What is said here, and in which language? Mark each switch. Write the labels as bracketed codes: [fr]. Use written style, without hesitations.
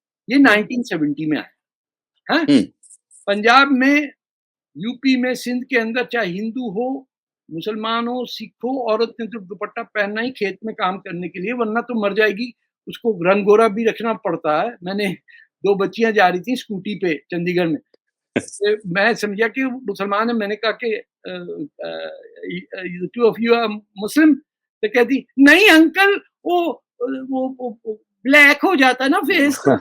[hi] ये 1970 में आया। हाँ, पंजाब में, यूपी में, सिंध के अंदर चाहे हिंदू हो, मुसलमान हो, सिख हो, औरत ने तो दुपट्टा पहनना ही खेत में काम करने के लिए, वरना तो मर जाएगी। उसको रंग गोरा भी रखना पड़ता है। मैंने 2 बच्चियां जा रही थी स्कूटी पे चंडीगढ़ में, मैं समझा कि मुसलमान है। [en] मैंने कहा कि 2 of you are Muslim? [hi] तो कहती नहीं अंकल, वो ब्लैक हो जाता ना फेस।